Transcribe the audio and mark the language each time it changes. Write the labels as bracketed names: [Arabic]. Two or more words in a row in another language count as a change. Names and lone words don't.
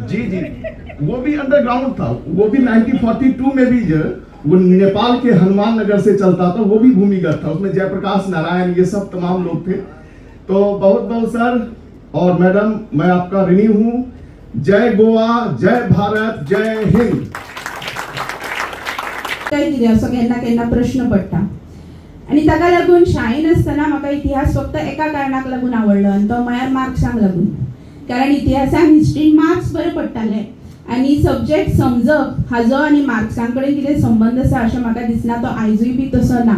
[Hindi] जी, वो भी अंडरग्राउंड था, वो भी 1942 में भी जो वो नेपाल के हनुमान नगर से चलता था, वो भी भूमिगत था। उसमें जयप्रकाश नारायण, ये सब तमाम लोग थे। तो बहुत बहुत सर और मैडम, मैं आपका ऋणी हूं। जय गोवा, जय भारत, जय हिंद। [Konkani] केन्ना प्रश्न पडटा आणि ताका लागून शाळेन आसतना म्हाका इतिहास फक्त एका कारणाक लागून आवडलो, आनी तो म्हळ्यार मार्क्सांक लागून। कारण इतिहासान हिस्ट्रीन मार्क्स बरे पडटाले आनी सब्जेक्ट समजप हाजो आनी मार्क्सां कडेन कितें संबंध आसा अशें म्हाका दिसना, तो आयजूय बी तसो ना।